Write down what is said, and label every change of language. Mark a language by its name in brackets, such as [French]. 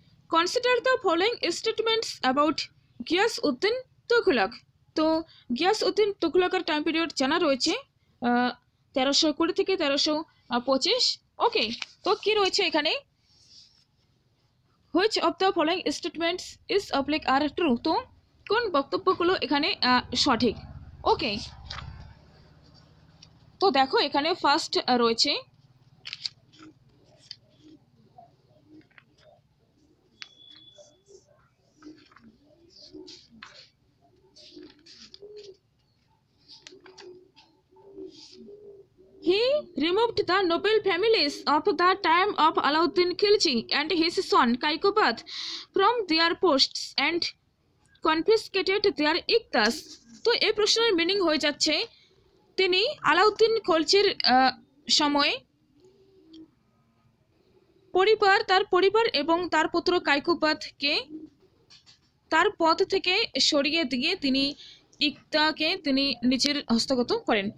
[English] Consider the following statements about Ghiyasuddin Tughlaq. [Bangla] তো Giasuddin তুঘলকের time period জানা রয়েছে 1320 থেকে 1325। [English] okay, [Bangla] তো কি রয়েছে এখানে, [English] Which of the following statements is oblique are true. [Bangla] তো কোন বক্তব্যগুলো এখানে সঠিক। [English] okay, [Bangla] তো দেখো এখানে ফার্স্ট রয়েছে, [English] he removed the noble families of the time of Alauddin Khilji and his son Kaikobad from their posts and confiscated their iqtas। [Bangla] তো এই প্রশ্নের মিনিং হয়ে যাচ্ছে, তিনি আলাউদ্দিন খলজির সময়ে তার পরিবার এবং তার পুত্র কাইকুবাদকে তার পদ থেকে সরিয়ে দিয়ে তিনি ইকতাকে তিনি নিজের হস্তগত করেন।